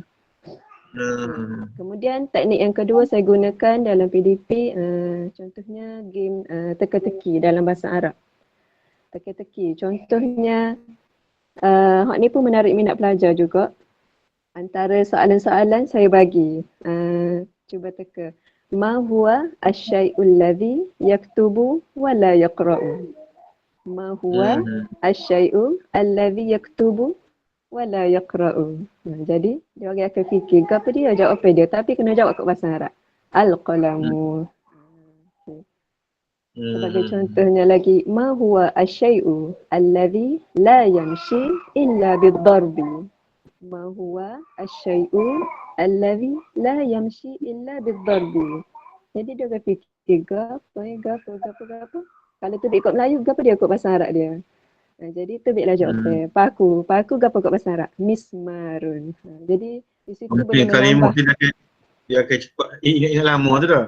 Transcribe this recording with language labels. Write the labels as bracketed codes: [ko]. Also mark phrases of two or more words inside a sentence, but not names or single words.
[ms] Kemudian teknik yang kedua saya gunakan dalam PDP, contohnya game teka-teki dalam bahasa Arab. Teka-teki. Contohnya, hak ni pun menarik minat pelajar juga. Antara soalan-soalan saya bagi, cuba teka. [ar] ما هو الشيء الذي يكتب ولا يقرأ. ما هو الشيء الذي يكتب ولا يقرأ. [ms] Jadi dia orang akan fikir apa dia, jawab apa dia, tapi kena jawab kat bahasa Arab. Al-qalamu. Sebagai contohnya lagi, [ar] ما هو الشيء الذي لا يمشي إلا بالضرب. ما هو الشيء الذي لا يمشي إلا بالضرب. [ms] Jadi dia akan fikir gapo. Kalau tu dia ikut Melayu, gapo dia ikut bahasa Arab dia. Jadi tu biarlah jawapan. Paku gapo kat bahasa Arab? Mismarun. Jadi di situ boleh menambah. Mungkin dia akan cepat ingat lama tu dah.